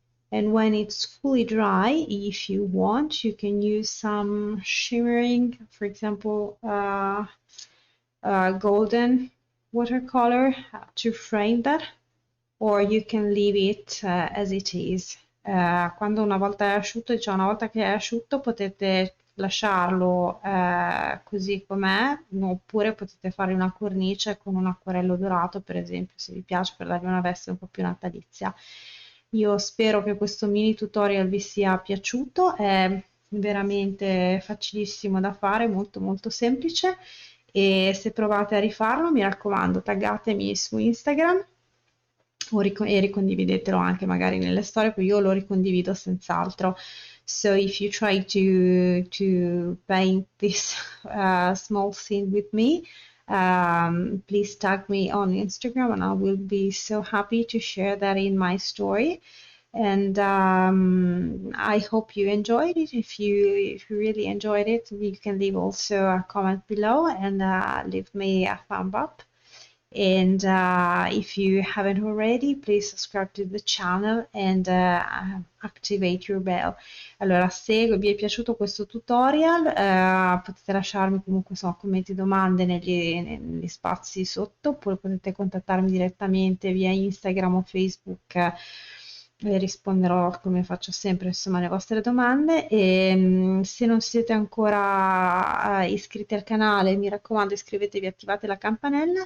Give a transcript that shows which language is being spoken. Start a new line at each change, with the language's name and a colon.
English: And when it's fully dry, if you want, you can use some shimmering, for example, golden watercolor to frame that, or you can leave it as it is.
Italian: Quando una volta è asciutto, cioè una volta che è asciutto, potete lasciarlo così com'è, oppure potete fare una cornice con un acquarello dorato, per esempio, se vi piace, per dargli una veste un po' più natalizia. Io spero che questo mini tutorial vi sia piaciuto, è veramente facilissimo da fare, molto molto semplice, e se provate a rifarlo, mi raccomando, taggatemi su Instagram e ricondividetelo anche magari nelle storie, poi io lo ricondivido senz'altro.
English: So if you try to paint this small scene with me, please tag me on Instagram and I will be so happy to share that in my story. And I hope you enjoyed it. If you really enjoyed it, you can leave also a comment below and leave me a thumb up. And if you haven't already, please subscribe to the channel and activate your bell.
Italian: Allora, se vi è piaciuto questo tutorial, potete lasciarmi comunque insomma, commenti e domande negli spazi sotto, oppure potete contattarmi direttamente via Instagram o Facebook. E risponderò come faccio sempre insomma alle vostre domande e se non siete ancora iscritti al canale mi raccomando iscrivetevi e attivate la campanella.